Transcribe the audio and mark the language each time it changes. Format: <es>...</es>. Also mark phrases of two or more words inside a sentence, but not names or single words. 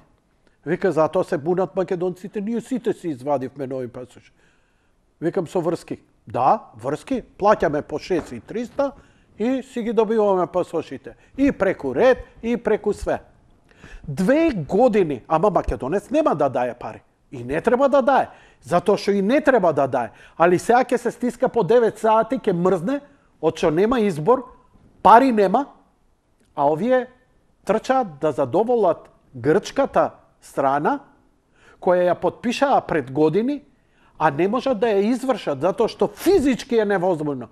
<mk>Вика, затоа се бунат македонците, ние сите си извадивме нови пасош. Викам, со врски. Да, врски, плаќаме по 6300 и си ги добиваме пасошите. И преку ред, и преку све. 2 години, ама македонец нема да даje пари.</mk> <sr>I ne treba da daje. Zato što i ne treba da daje.</sr> <mk>Ali сега ќе се стиска по 9 сати, ќе мрзне, отшо нема избор, пари нема, а овие трчаат да задоволат грчката страна, која ја подпишаа пред години, а не можат да ја извршат, затоа што физички е невозможно.</mk>